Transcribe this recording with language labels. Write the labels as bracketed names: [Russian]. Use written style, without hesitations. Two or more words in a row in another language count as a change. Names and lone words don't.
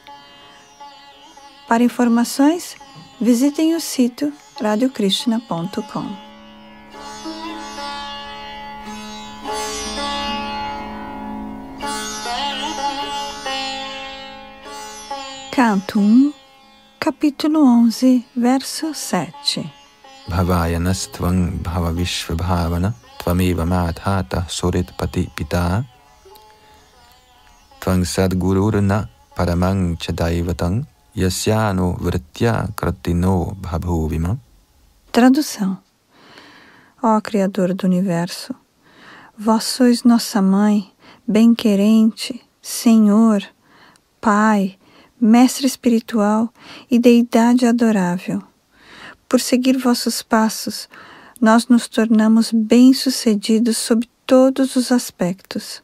[Portuguese] Para informações, visitem o sítio radiokrishna.com. Canto 1, capítulo 11, verso 7. [Sanskrit] Bhavayanastvam bhavavishvabhavana tvameva madhata suritpati pita tvang sadgururna paramang chadaivatang yasyano vritya kratino bhabhuvima. [Portuguese] Tradução. Ó Criador do Universo, vós sois nossa Mãe, bem-querente, Senhor, Pai, Mestre espiritual e Deidade adorável. Por seguir vossos passos, nós nos tornamos bem-sucedidos sob todos os aspectos.